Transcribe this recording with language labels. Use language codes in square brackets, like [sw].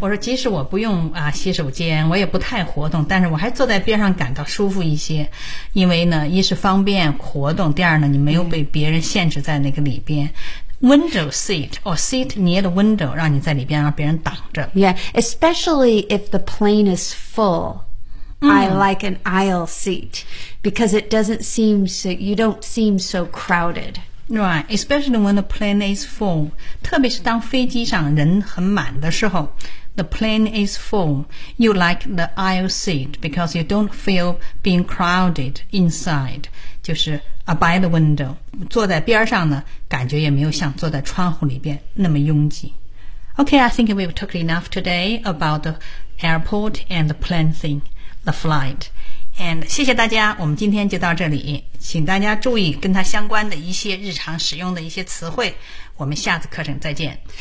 [zh] 我说即使我不用啊洗手间，我也不太活动，但是我还坐在边上感到舒服一些，因为呢，一是方便活动，第二呢，你没有被别人限制在那个里边。 [en] Yeah. Window seat or seat near the window, [zh] 让你在里边让别人挡着 [en] Yeah, especially if the plane is full,、mm. I like an aisle seat because it doesn't seem so, you don't seem so crowded. Right, especially when the plane is full. [zh] 特别是当飞机上人很满的时候 [en] the plane is full. You like the aisle seat because you don't feel being crowded inside. [zh] 就是 [en] by the window, [zh] 坐在边上呢感觉也没有像坐在窗户里边那么拥挤。 [en] Okay, I think we've talked enough today about the airport and the plane thing, the flight. [zh] And 谢谢大家，我们今天就到这里，请大家注意跟它相关的一些日常使用的一些词汇，我们下次课程再见。